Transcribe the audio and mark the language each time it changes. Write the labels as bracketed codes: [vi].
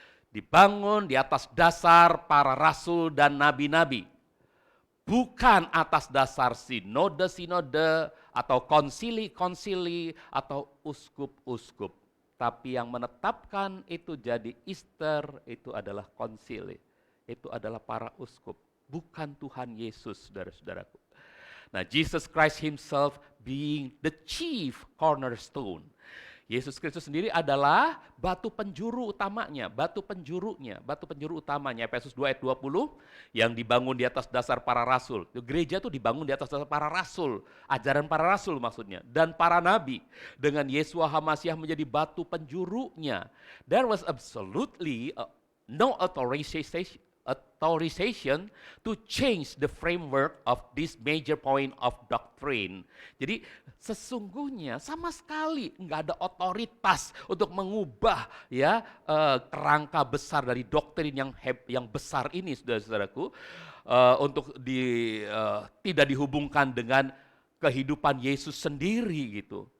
[id] Dibangun di atas dasar para rasul dan nabi-nabi. Bukan atas dasar sinode-sinode atau konsili-konsili atau uskup-uskup. Tapi yang menetapkan itu jadi Easter itu adalah konsili. Itu adalah para uskup. Bukan Tuhan Yesus, saudara-saudaraku. Nah, [en] Jesus Christ himself being the chief cornerstone. [id] Yesus Kristus sendiri adalah batu penjuru utamanya, batu penjuru utamanya. Efesus 2 ayat 20 yang dibangun di atas dasar para rasul. Gereja itu dibangun di atas dasar para rasul, ajaran para rasul maksudnya, dan para nabi. Dengan Yesua HaMasiah menjadi batu penjurunya. [en] There was absolutely no authorization to change the framework of this major point of doctrine. [id] Jadi sesungguhnya sama sekali nggak ada otoritas untuk mengubah ya kerangka besar dari doktrin yang besar ini, saudara-saudaraku, untuk tidak dihubungkan dengan kehidupan Yesus sendiri gitu.